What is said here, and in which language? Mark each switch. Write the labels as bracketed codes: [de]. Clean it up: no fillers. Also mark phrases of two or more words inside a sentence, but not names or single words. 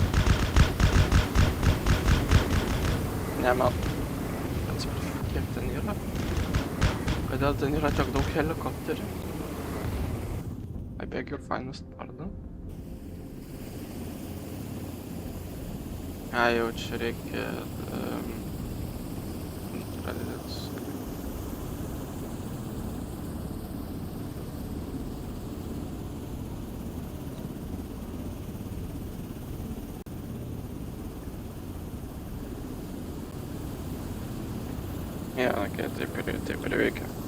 [lt] Ne, man... Atsiprašau, kiek ten yra? Kodėl ten yra tiek daug helikopterių? [en] I beg your finest pardon. [lt] Jau čia reikia... pradėti. Okei, taip ir veikia.